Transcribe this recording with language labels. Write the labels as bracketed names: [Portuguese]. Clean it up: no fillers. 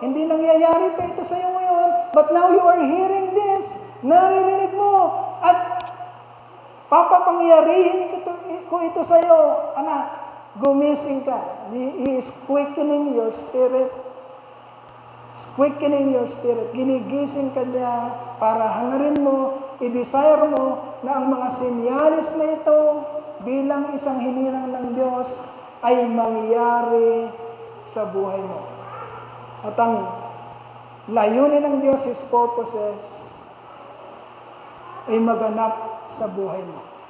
[Filipino] Hindi nangyayari pa ito sa iyo ngayon, [English] but now you are hearing this, [Filipino] naririnig mo, at papapangyarihin ko ito sa iyo, anak, gumising ka. [English] He is quickening your spirit. Quickening your spirit. [Filipino] Ginigising ka niya para hangarin mo, i-desire mo na ang mga sinyalis na ito bilang isang hinirang ng Diyos ay mangyari sa buhay mo. At ang layunin ng Diyos, [English] His purposes, [Filipino] ay maganap sa buhay mo.